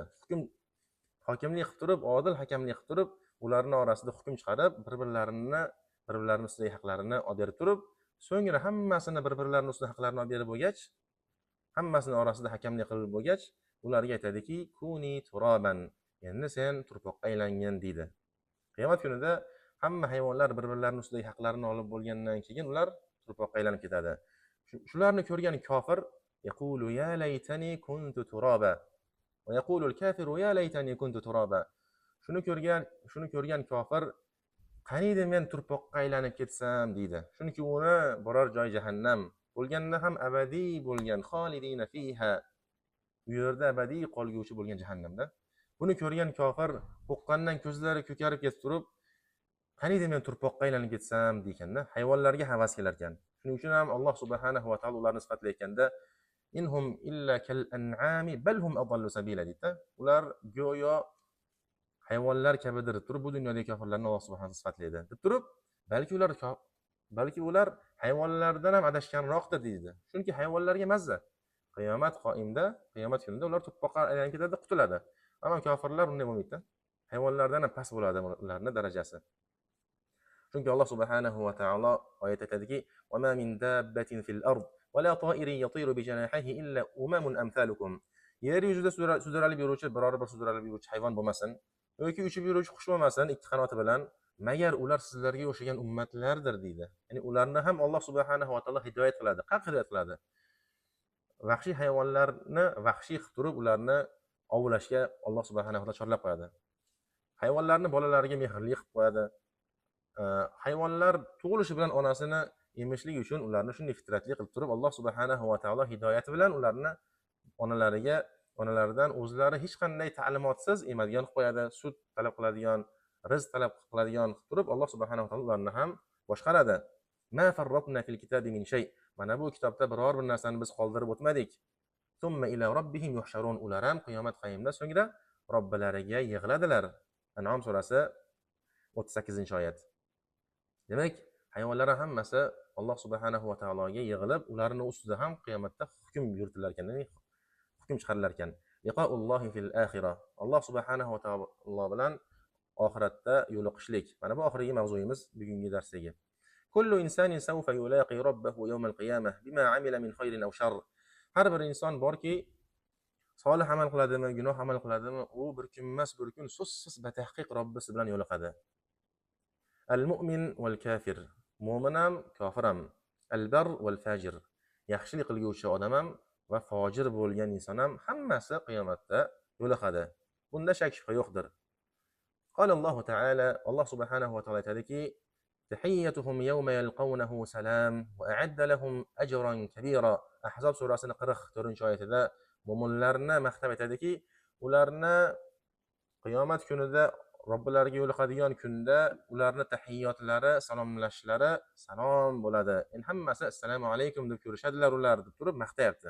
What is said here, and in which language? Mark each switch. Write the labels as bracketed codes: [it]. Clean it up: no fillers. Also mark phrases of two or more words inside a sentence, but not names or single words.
[uz] Hokimlik qilib turib, odil hakamlik qilib turib, ularning orasida hukm chiqarib, bir-birlarining ustidagi haqlarini olib berib turib, so'ngra hammasini bir-birlarining ustidagi haqlarini olib berib bo'lgach, hammasini orasida hakamlik qilib bo'lgach, ularga aytadiki: [ar] "كوني ترابا." [uz] Endi sen turpoqqa aylangin deydi. Qiyomat kunida hamma hayvonlar bir-birlarining ustidagi haqlarini olib bo'lgandan keyin ular turpoqqa aylanib ketadi. Shularni ko'rgan kofir [ar] يقول يا ليتني كنت ترابا ويقول الكافر يا ليتني كنت ترابا. [uz] Shuni ko'rgan kofir qaniydi men turpoqqa aylanib ketsam deydi. Chunki uni biror joy jahannam bo'lganda ham abadiy bo'lgan, [ar] خالدين فيها, [uz] u yerda abadiy qolguvchi bo'lgan jahannamda. Buni ko'rgan kofir qo'rqqandan ko'zlari ko'karib ketib turib, qaniydi men turpoqqa aylanib ketsam deykanda, hayvonlarga havas kelar ekan. Shuning uchun ham Alloh subhanahu va taolo ularni sifatlayotganda [ar] إن هم إلا كالأنعام بل هم أضل سبيلا [uz] deydi. Ular go'yo hayvonlar kabidir turib, bu dunyodagi kofirlarni Alloh subhanahu sifatlaydi. Deb turib, balki ular hayvonlardan ham adashganroqdir deydi. Chunki hayvonlarga mazza. Qiyomat kunida ular turpoqqa aylanib ketadi, qutuladi. Ammo kofirlar unday bo'lmaydi. Hayvonlardan ham past bo'ladi ularning darajasi. Chunki Alloh subhanahu va taolo oyatda aytadiki: [ar] "وما من دابة في الأرض ولا طائر يطير بجناحيه إلا أمم أمثالكم." [uz] Yer yuzida sudralib yuruvchi biror bir sudralib yuruvchi hayvon bo'lmasin yoki uchib yuruvchi qush bo'lmasin ikki qanoti bilan, magar ular sizlarga o'xshagan ummatlardir deydi. Ya'ni ularni ham Alloh subhanahu va taolo hidoyat qiladi, haq hidoyat qiladi. Vahshiy hayvonlarni vahshiy qilib turib, ularni ovlashga Alloh subhanahu va taolo chorlab qo'yadi. Hayvonlarni bolalariga mehrli qilib qo'yadi. Hayvonlar tug'ilishi bilan onasini emishligi uchun ularni shunday fitratli qilib turib, Alloh subhanahu va taolo hidoyati bilan ularni onalaridan o'zlari hech qanday ta'limotsiz emadigan qilib qo'yadi, sut talab qiladigan, rizq talab qiladigan qilib turib, Alloh subhanahu va taolo ularni ham boshqaradi. [ar] ما فرطنا في الكتاب من شيء. [uz] Mana bu kitobda biror bir narsani biz qoldirib o'tmadik. [ar] ثم إلى ربهم يحشرون. [uz] Ular ham qiyomat qayimda so'ngra robbilariga yig'iladilar. An'om surasi 38-oyat. Demak, hayvonlar hammasi Alloh subhanahu va taologa yig'ilib, ularning ustida ham qiyomatda hukm yuritilar ekan, hukm chiqarilar ekan. [ar] لقاء الله في الآخرة. [uz] Alloh subhanahu va taolo bilan oxiratda yo'liqishlik. Mana bu oxirgi mavzuyimiz bugungi darsdagi. [ar] كل إنسان سوف يلاقي ربه يوم القيامة بما عمل من خير أو شر. [uz] Har bir inson borki, solih amal qiladimi, gunoh amal qiladimi, u bir kun emas bir kun so'zsiz batahqiq Robbisi bilan yo'liqadi. [ar] المؤمن والكافر, [uz] mo'min ham, kofir ham, [ar] البر والفاجر, [uz] yaxshilik qilguvchi odam ham va fojir bo'lgan inson ham hammasi qiyomatda yo'liqadi. Bunda shak shubha yo'qdir. [ar] قال الله تعالى, [uz] Alloh subhanahu va taolo aytadiki: [ar] "تحيتهم يوم يلقونه سلام وأعد لهم أجرا كبيرا." [uz] Ahzob surasining 44-oyatida mo'minlarni maqtab aytadiki, ularni qiyomat kunida Robbilariga yo'liqadigan kunda ularni tahiyyotlari, salomlashlari salom bo'ladi. Endi hammasi [ar] السلام عليكم [uz] deb ko'rishadilar ular deb turib maqtayapti.